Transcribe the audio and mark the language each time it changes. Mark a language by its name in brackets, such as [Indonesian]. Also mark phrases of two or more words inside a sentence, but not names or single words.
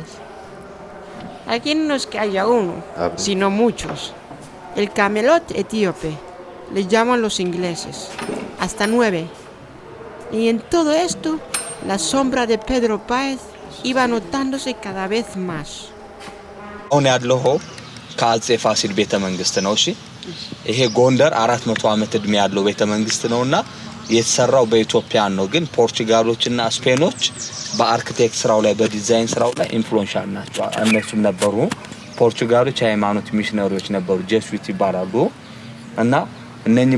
[Spanish] Aquí no es que haya uno, sino muchos. El Camelot etíope, le llaman los ingleses, hasta 9. Y en todo esto, la sombra de Pedro Páez iba notándose cada vez más. [Amharic] አሁን ያለው ከአጼ ፋሲል ቤተ መንግስት ነው። እሺ ይሄ ጎንደር 400 ዓመት እድሜ ያለው ቤተ መንግስት ነውና የተሰራው በኢትዮጵያን ነው። ግን ፖርቹጋሎችና ስፔኖች በአርኪቴክት ስራው ላይ በዲዛይን ስራው ላይ ኢንፍሉዌንሻል ናቸው። እነሱም ነበሩ ፖርቹጋሎች ሃይማኖት ሚሽነሪዎች ነበሩ፣ ጄሱዊት ይባላሉ። እና እነኚህ